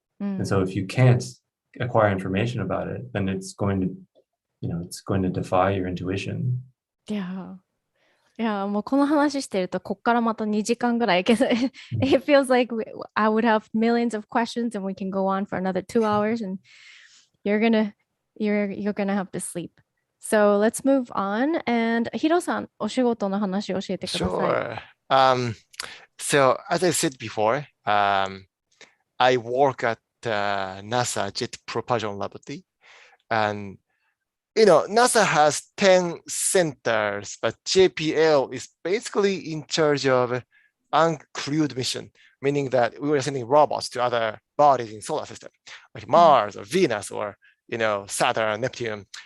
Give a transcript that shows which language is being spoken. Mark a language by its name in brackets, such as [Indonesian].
[English] And so if you can't acquire information about it, then it's going to defy your intuition. Yeah. [Japanese] いやもうこの話してるとこっからまた2時間ぐらいけど [English] it feels like I would have millions of questions and we can go on for another 2 hours and you're gonna have to sleep. So let's move on. [Japanese] And ヒロさん、お仕事の話を教えてください。 [English] Sure. So as I said before, I work at NASA Jet Propulsion Laboratory, and NASA has 10 centers, but JPL is basically in charge of uncrewed mission, meaning that we were sending robots to other bodies in solar system, like Mars or Venus or Saturn, Neptune.